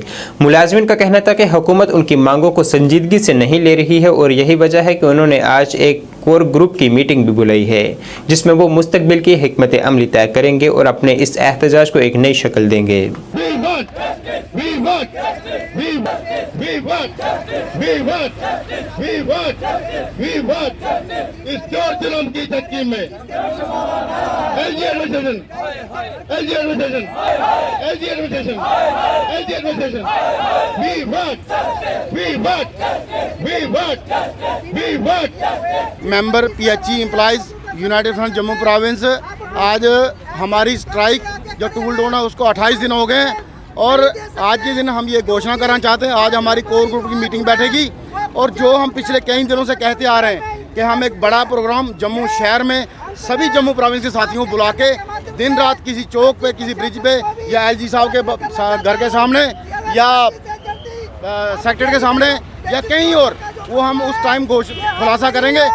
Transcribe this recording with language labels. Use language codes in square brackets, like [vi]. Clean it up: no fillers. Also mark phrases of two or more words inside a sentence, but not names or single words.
[hi] मुलाजमिन का कहना था कि हुकूमत उनकी मांगों को संजीदगी से नहीं ले रही है और यही वजह है कि उन्होंने आज एक [en] core group [hi] की मीटिंग भी बुलाई है, जिसमें वो मुस्तकबिल की हिकमत अमली तय करेंगे और अपने इस एहतजाज को एक नई शक्ल देंगे। [en] We want, we want, we want, we want [hi] इस चोर जुल्म की चक्की में [en] LG administration, LG administration, LG administration, LG administration, we want, we want, we want, we want। [hi] मेंबर PHE एम्प्लॉइज यूनाइटेड फ्रंट जम्मू प्रोविंस, आज हमारी स्ट्राइक जो [en] tool down [hi] है उसको 28 दिन हो गए हैं और आज के दिन हम ये घोषणा करना चाहते हैं। आज हमारी [en] core group [hi] की मीटिंग बैठेगी और जो हम पिछले कई दिनों से कहते आ रहे हैं कि हम एक बड़ा प्रोग्राम जम्मू शहर में सभी जम्मू प्रोविंस के साथियों को बुला के दिन रात किसी चौक पे, किसी ब्रिज पे या LG साहब के घर के सामने या सेक्रेटरी के सामने या कहीं और वो हम उस टाइम खुलासा करेंगे।